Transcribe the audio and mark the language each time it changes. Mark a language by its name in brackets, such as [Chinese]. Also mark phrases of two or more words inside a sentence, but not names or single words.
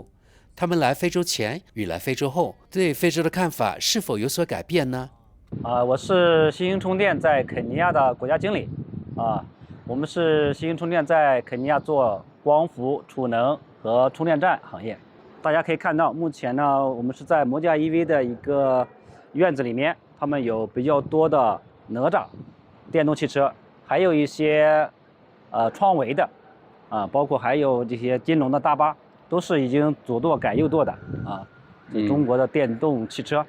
[Chinese] 他們來非洲前與來非洲後對非洲的看法是否有所改變呢？我是新興充電在肯尼亞的國家經理。我們是新興充電在肯尼亞做光伏、儲能和充電站行業。大家可以看到，目前呢，我們是在摩加 EV 的一個院子裡面，他們有比較多的哪吒電動汽車，還有一些創維的，包括還有這些金龍的大巴，都是已經左舵改右舵的中国的電動汽車。